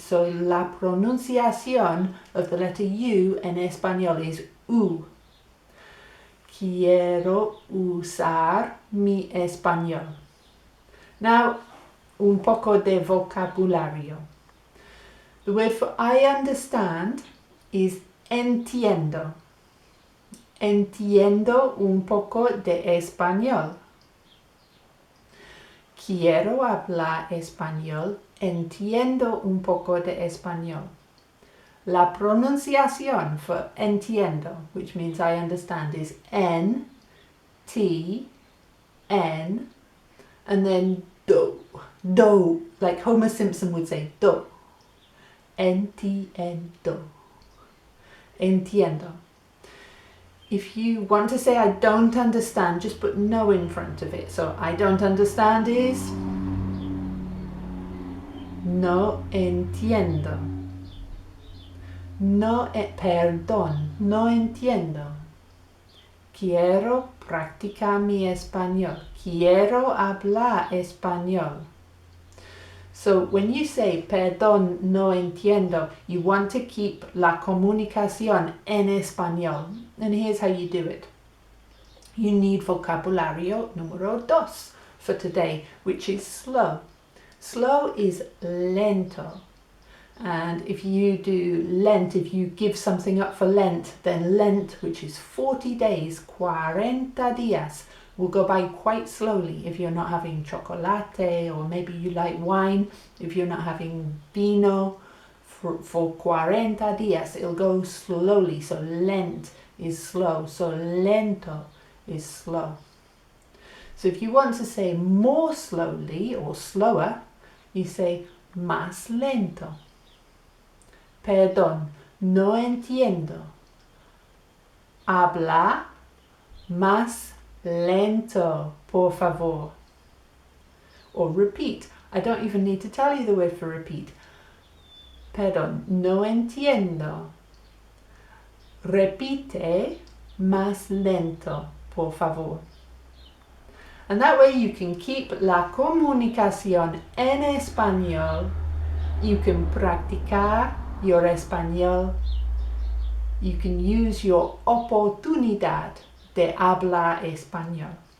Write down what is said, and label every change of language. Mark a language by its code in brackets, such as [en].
[en] So [es] la pronunciación [en] of the letter U [es] en español [en] is U. [es] Quiero usar mi español. [en] Now, [es] un poco de vocabulario. [en] The word for I understand is entiendo. [es] Entiendo un poco de español. Quiero hablar español. Entiendo un poco de español. La pronunciación [en] for entiendo, which means I understand, is N, T, N, and then do. Do, like Homer Simpson would say, do. Entiendo. Entiendo. If you want to say I don't understand, just put no in front of it. So I don't understand is [es] no entiendo. Perdón, no entiendo. Quiero practicar mi español. Quiero hablar español. [en] So when you say [es] perdón, no entiendo, [en] you want to keep [es] la comunicación en español. [en] And here's how you do it. You need vocabulario número 2 for today, which is slow. Slow is lento. And if you do Lent, if you give something up for Lent, then Lent, which is 40 days, 40 días, will go by quite slowly if you're not having chocolate, or maybe you like wine. If you're not having vino for 40 días, it'll go slowly. So Lent is slow. So lento is slow. So if you want to say more slowly or slower, you say [es] más lento. Perdón, no entiendo. Habla más lento, por favor. [en] Or repeat. I don't even need to tell you the word for repeat. Perdón, no entiendo. [es] Repite más lento, por favor. [en] And that way you can keep [es] la comunicación en español. [en] You can practicar your español. You can use your [es] oportunidad de hablar español.